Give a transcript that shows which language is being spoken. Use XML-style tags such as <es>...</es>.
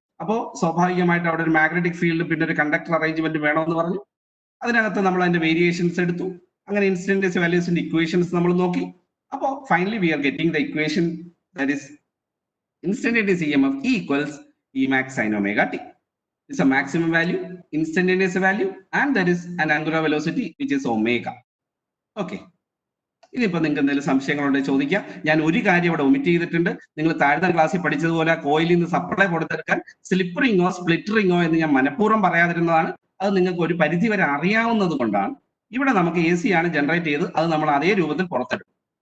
<ml>അപ്പോൾ സ്വാഭാവികമായിട്ട് അവിടെ ഒരു മാഗ്നറ്റിക് ഫീൽഡ് പിന്നെ ഒരു കണ്ടക്ടർ അറേഞ്ച്മെന്റ് വേണമെന്ന് പറഞ്ഞു. അതിനകത്ത് നമ്മൾ അതിന്റെ വേരിയേഷൻസ് എടുത്തു. അങ്ങനെ ഇൻസ്റ്റന്റേനിയസ് വാല്യൂസിന്റെ ഇക്വേഷൻസ് നമ്മൾ നോക്കി.</ml> <en>അപ്പോൾ finally we are getting the equation that is instantaneous EMF equals Emax sin omega t. It's a maximum value, instantaneous value, and there is an angular velocity which is omega. Okay.</en> <ml>ഇനിയിപ്പോ നിങ്ങൾക്ക് എന്തെങ്കിലും സംശയങ്ങളുണ്ടെങ്കിൽ ചോദിക്കാം. ഞാൻ ഒരു കാര്യം ഇവിടെ omit ചെയ്തിട്ടുണ്ട്. നിങ്ങൾ താഴ്ന്ന ക്ലാസ്സിൽ പഠിച്ചതുപോലെ കോയിലിൽ നിന്ന് സപ്ലൈ കൊടുത്തെടുക്കാൻ സ്ലിപ്പറിങ്ങോ സ്പ്ലിറ്ററിങ്ങോ എന്ന് ഞാൻ മനഃപൂർവ്വം പറയാതിരുന്നതാണ്. അത് നിങ്ങൾക്ക് ഒരു പരിധി വരെ അറിയാവുന്നത് കൊണ്ടാണ്. ഇവിടെ നമുക്ക് എ സി ആണ് ജനറേറ്റ് ചെയ്ത് അത് നമ്മൾ അതേ രൂപത്തിൽ പുറത്തെടുക്കും.</ml>